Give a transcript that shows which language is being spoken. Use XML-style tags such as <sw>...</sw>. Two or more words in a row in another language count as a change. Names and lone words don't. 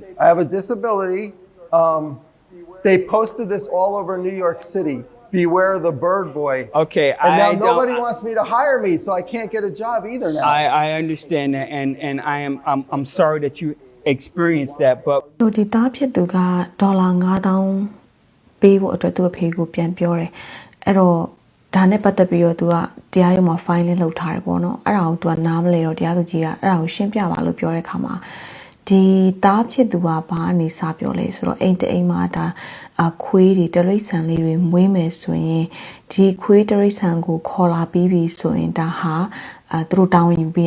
<en>I have a disability. They posted this all over New York City. Beware the bird boy. Okay. And now nobody wants me to hire me, so I can't get a job either now. I understand that, and I'm sorry that you experienced that, but</en> <my>ဆိုဒီသားဖြစ်သူကဒေါ်လာ9000ပေးဖို့အတွက်သူ့အဖေကိုပြန်ပြောတယ်အဲ့တော့ဒါနဲ့ပတ်သက်ပြီးတော့သူကတရားရုံးမှာ file လေးလုပ်ထားတယ်ပေါ့နော်အဲ့ဒါကိုသူကနားမလဲတော့တရားသူကြီးကအဲ့ဒါကိုရှင်းပြပါလို့ပြောတဲ့အခါမှာဒီသားဖြစ်သူကဘာအနေစပြောလဲဆိုတော့အိမ်တအိမ်မှာဒါခွေးတွေတရိတ်ဆန်လေးတွေမွေးမယ်ဆိုရင်ဒီခွေးတရိတ်ဆန်ကိုခေါ်လာပြီးပြီဆိုရင်ဒါဟာသူတို့တောင်းယူပေးရ</my>